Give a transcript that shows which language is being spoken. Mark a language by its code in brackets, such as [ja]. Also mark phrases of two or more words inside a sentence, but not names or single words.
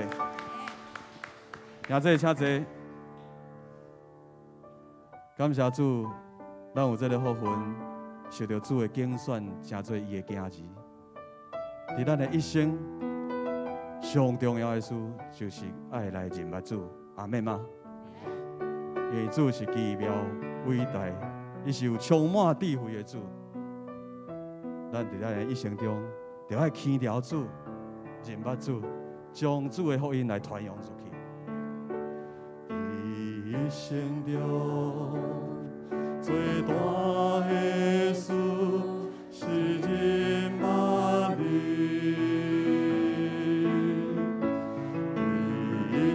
[nan] 请坐，请坐。感谢主，咱有这个福分，受到主的拣选，成做伊的囝儿。在咱的一生，上重要的事就是爱来认捌主。阿们吗？因为主是奇妙伟大，伊是有充满智慧的主。咱在咱的一生中，就要牵条主、认捌主，将主的福音来传扬出去。一生中最大的事是认捌你，